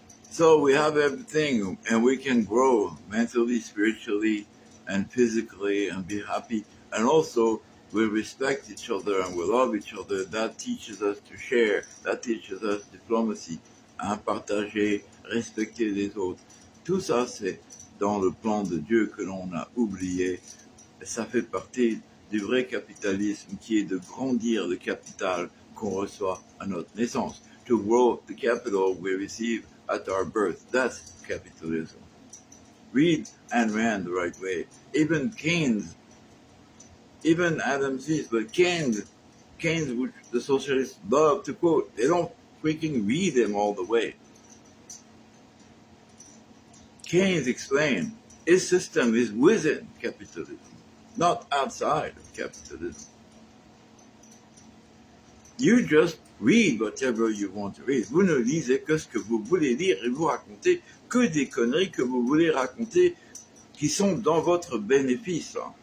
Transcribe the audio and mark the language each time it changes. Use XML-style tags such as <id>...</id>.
<en>So we have everything, and we can grow mentally, spiritually, and physically, and be happy. And also, we respect each other and we love each other. That teaches us to share. That teaches us diplomacy,</en> <fr>partager, respecter les autres. Tout ça, c'est dans le plan de Dieu que l'on a oublié. Et ça fait partie du vrai capitalisme qui est de grandir le capital qu'on reçoit à notre naissance.</fr> <en>To grow the capital we receive at our birth. That's capitalism. Read Ayn Rand the right way. Even Keynes, even Adam Smith, but Keynes, which the socialists love to quote, they don't freaking read them all the way. Keynes explained his system is within capitalism, not outside of capitalism. You just read whatever you want to read.</en> <fr>Vous ne lisez que ce que vous voulez lire et vous racontez que des conneries que vous voulez raconter qui sont dans votre bénéfice.</fr>